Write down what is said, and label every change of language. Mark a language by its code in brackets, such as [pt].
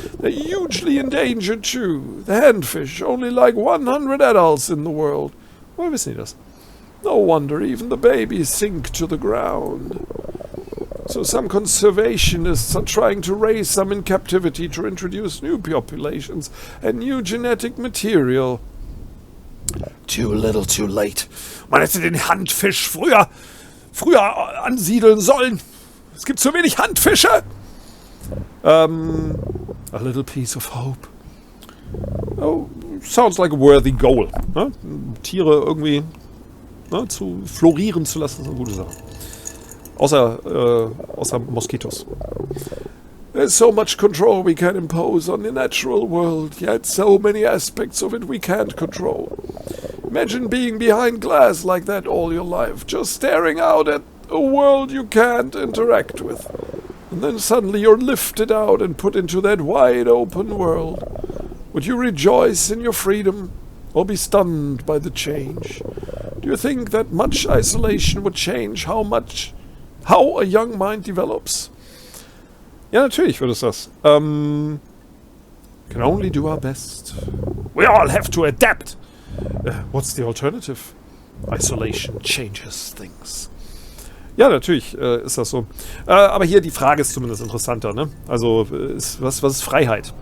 [en] They're hugely endangered too. The handfish, only like 100 adults in the world. [de] Woher wissen die das? [en] No wonder even the babies sink to the ground. So some conservationists are trying to raise some in captivity to introduce new populations and new genetic material. Too little, too late. [de] Man hätte den Handfisch früher ansiedeln sollen. Es gibt zu wenig Handfische. [en] A little piece of hope. Oh, sounds like a worthy goal. [de] Ne? Tiere irgendwie zu florieren zu lassen, ist eine gute Sache. Außer Moskitos. [en] There's so much control we can impose on the natural world, yet so many aspects of it we can't control. Imagine being behind glass like that all your life, just staring out at a world you can't interact with. And then suddenly you're lifted out and put into that wide open world. Would you rejoice in your freedom or be stunned by the change? Do you think that much isolation would change how a young mind develops? [de] Ja, natürlich würde es das. [en] Can only do our best. We all have to adapt. What's the alternative? Isolation changes things. [de] Ja, natürlich ist das so. Aber hier die Frage ist zumindest interessanter, ne? Also, was ist Freiheit?